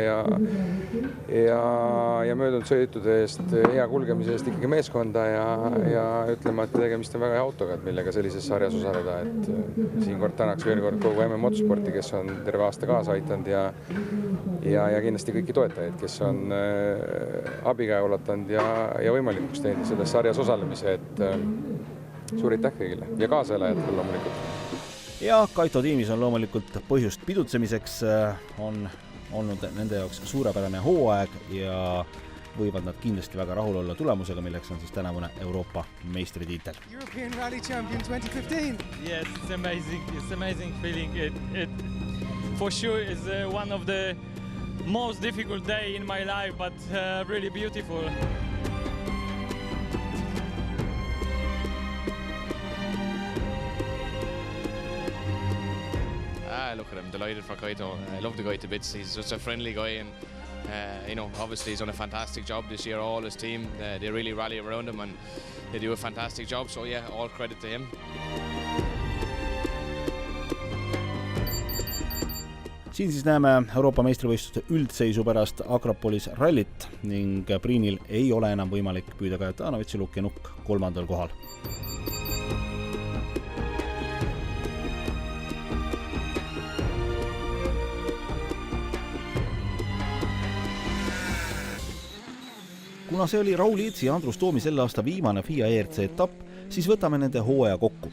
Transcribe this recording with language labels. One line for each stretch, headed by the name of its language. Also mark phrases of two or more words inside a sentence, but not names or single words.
Estonian: ja möödunud sõitude eest, hea kulgemise eest ikkagi meeskonda ja ütlema, et tegemist on väga hea autoga, millega sellises sarjas osaleda, et siin kord tänaks veel kord kogu MM Motorsporti, kes on terve aasta kaasa aitanud ja kindlasti kõiki toetajaid, kes on abikäe ulatanud ja võimalikuks teinud selles sarjas osalemise, et suur aitäh kõigile ja kaasaelajatele loomulikult. Ja Kaito tiimis on loomulikult põhjust pidutsemiseks, on olnud nende jaoks suurepärane hooaeg ja võivad nad kindlasti väga rahul olla tulemusega, milleks on siis tänavune Euroopa meistritiitel.
English: European Rally Champion 2015. Yes, it's amazing. It's amazing feeling. It for sure is one of the most difficult day in my life, but really beautiful. Look at him, delighted for Kaito. I love the guy to bits. He's just a friendly guy, and you know, obviously he's done a fantastic job this year. All his team, they really rally around him, and they do a fantastic job. So yeah, all credit to him.
Estonian: Siin siis näeme Euroopa meistrivõistluste üldseisu pärast Akropolis rallit ning Priinil ei ole enam võimalik püüda Kajetanowiczi lukk ja nukk 3. kohal. Kuna see oli Raul Eetsi ja Andrus Toomi selle aasta viimane FIA ERC etapp, siis võtame nende hooaja kokku.